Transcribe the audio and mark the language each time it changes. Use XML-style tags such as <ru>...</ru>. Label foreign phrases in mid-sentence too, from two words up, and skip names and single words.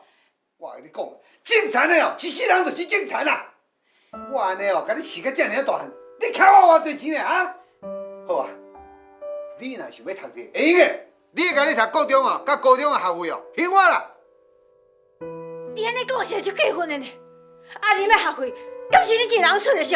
<nan>我跟你讲，正常的哦，一世人就是正常啦。我安尼哦，甲你饲甲遮尔大汉，你欠我偌济钱呢啊？好啊，你若想要读这会用的，你甲你读高中哦，甲高中的学费哦，还我啦。你安尼讲是就结婚的呢？阿玲的学费，敢是你一人出的上？</nan>